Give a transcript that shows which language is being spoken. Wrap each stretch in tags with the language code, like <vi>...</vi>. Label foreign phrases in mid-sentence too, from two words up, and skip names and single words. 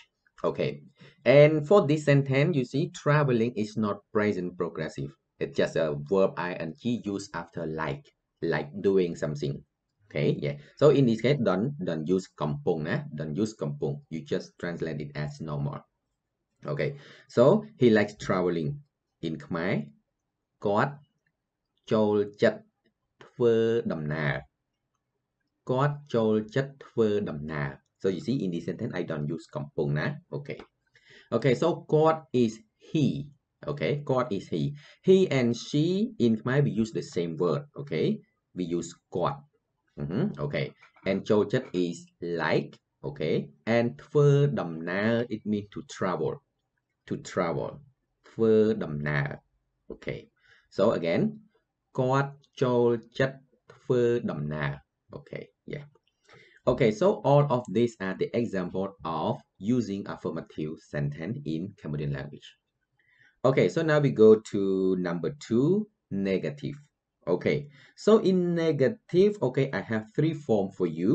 <en>Okay, and for this sentence, you see traveling is not present progressive. It's just a verb ing used after like doing something. Okay, yeah. So in this case, don't use kampong. Don't use kampong. You just translate it as normal. Okay, so he likes traveling. In Khmer,</en> <km>គាត់ចូលចិត្តធ្វើដំណើរ. គាត់ចូលចិត្តធ្វើដំណើរ.</km> <en>So you see in this sentence I don't use kampong. Okay. Okay, so គាត់ is he. Okay, គាត់ is he. He and she in Khmer we use the same word. Okay, we use គាត់. Okay, and ចូលចិត្ត is like. Okay, and ធ្វើដំណើរ it means to travel. To travel.</en> <km>ធ្វើដំណើរ.</km> <en>Okay, so again</en> <km>គាត់ចូលចិត្តធ្វើដំណើរ.</km> <en>Okay, yeah. Okay, so all of these are the example of using affirmative sentence in Cambodian language. Okay, so now we go to number 2, negative. Okay, so in negative, okay, I have 3 forms for you.</en>